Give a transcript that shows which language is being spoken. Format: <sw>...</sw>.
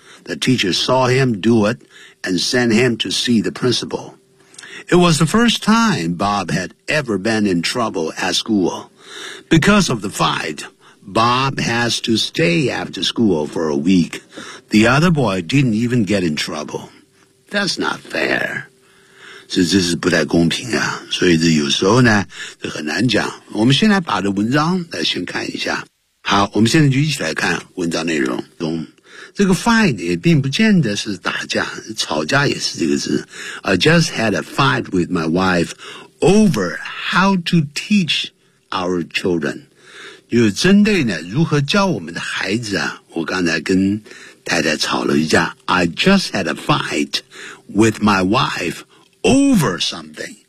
<en>The teacher saw him do it and sent him to see the principal. It was the first time Bob had ever been in trouble at school. Because of the fight, Bob has to stay after school for a week. The other boy didn't even get in trouble. That's not fair.</en> <zh>这是不太公平啊，所以这有时候呢这很难讲。我们先来把这文章来先看一下。好，我们现在就一起来看文章内容。中这个 fight 也并不见得是打架，吵架也是这个字。</zh> <en>I just had a fight with my wife over how to teach our children.</en> <zh>就是针对呢如何教我们的孩子啊，我刚才跟太太吵了一架。</zh> <en>I just had a fight with my wifeOver something,</en>